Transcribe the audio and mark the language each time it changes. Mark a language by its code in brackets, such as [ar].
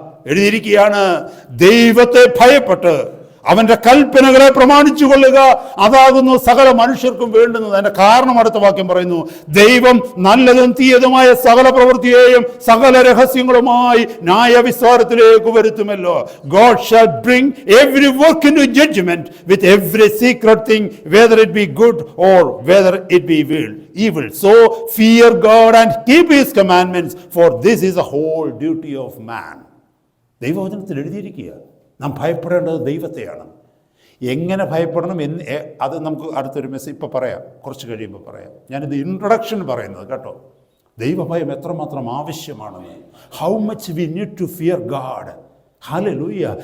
[ml] എഴുതിയിരിക്കുകയാണ്, ദൈവത്തെ ഭയപ്പെട്ട് അവന്റെ കൽപ്പനകളെ പ്രമാണിച്ചു കൊള്ളുക, അതാകുന്നു സകല മനുഷ്യർക്കും വേണ്ടുന്നത്. അതിന്റെ കാരണം അടുത്ത വാക്യം പറയുന്നു, ദൈവം നല്ലതും തീയതുമായ സകല പ്രവൃത്തിയെയും സകല രഹസ്യങ്ങളുമായി ന്യായവിസ്താരത്തിലേക്ക് വരുത്തുമല്ലോ. [en] God shall bring every work into judgment with every secret thing, whether it be good or whether it be evil. So fear God and keep his commandments, for this is the whole duty of man. [ml] ദൈവവചനത്തിൽ എഴുതിയിരിക്കുക, നാം ഭയപ്പെടേണ്ടത് ദൈവത്തെയാണ്. എങ്ങനെ ഭയപ്പെടണം അത് നമുക്ക് അടുത്തൊരു message ഇപ്പം പറയാം, കുറച്ച് കഴിയുമ്പോൾ പറയാം. ഞാനിത് ഇൻട്രൊഡക്ഷൻ പറയുന്നത് കേട്ടോ. ദൈവഭയം എത്രമാത്രം ആവശ്യമാണെന്ന്. [en] How much we need to fear God. Hallelujah.